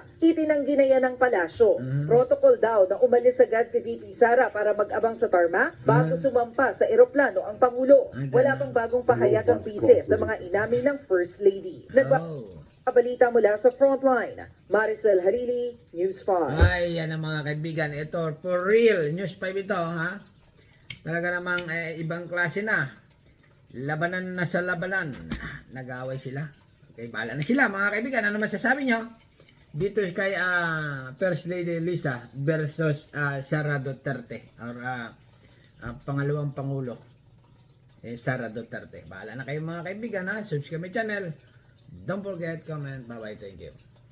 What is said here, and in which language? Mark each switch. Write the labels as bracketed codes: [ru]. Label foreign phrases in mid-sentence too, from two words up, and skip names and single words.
[tl] Itinanggi na yan ng palasyo. Protocol daw na umalis agad si VP Sara para mag-abang sa tarmac bago sumampa sa eroplano ang Pangulo. Wala pang bagong pahayag ang bise sa mga inamin ng First Lady. Balita mula sa Frontline, Maricel Harili, News 5. Ay, yan ang mga kaibigan. Ito, [en] for real. [tl] News 5 ito, Talaga namang ibang klase na. Labanan na sa labanan. Nag-aaway sila. Okay, bahala na sila, mga kaibigan. Ano masasabi nyo? Dito kay First Lady Lisa versus Sara Duterte. Or pangalawang Pangulo. Sara Duterte. Bahala na kayo, mga kaibigan, [en] Subscribe my channel. Don't forget, comment. Bye-bye. Thank you.